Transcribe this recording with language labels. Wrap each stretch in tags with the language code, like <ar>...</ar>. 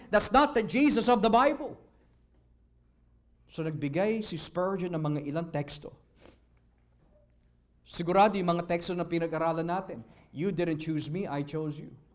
<en>That's not the Jesus of the Bible.</en> <tl>So nagbigay si Spurgeon ng mga ilang teksto. Sigurado yung mga teksto na pinag-aralan natin.</tl> <en>You didn't choose me, I chose you.</en>